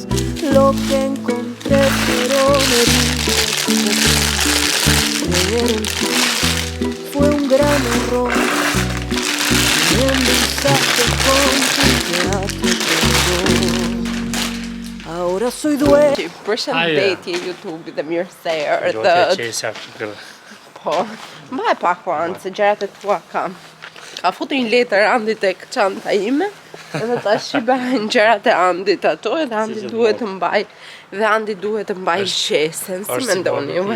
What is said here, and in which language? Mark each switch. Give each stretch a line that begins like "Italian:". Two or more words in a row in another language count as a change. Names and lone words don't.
Spanish: Lo que encontré fueron heridas. Creer en ti fue un gran error. Me endulzaste con tu teatro perdón. Ahora soy dueño.
Albanian: Përshëndetje YouTube dhe mirëser dhe po, mbaj pak anë se gjërat e tua kam. Ka futur një letër Andi tek çanta ime, edhe tash i bëjnë gjërat e Andit ato, edhe Andi duhet të mbaj, dhe Andi duhet të mbaj qesen, si mendoni juve?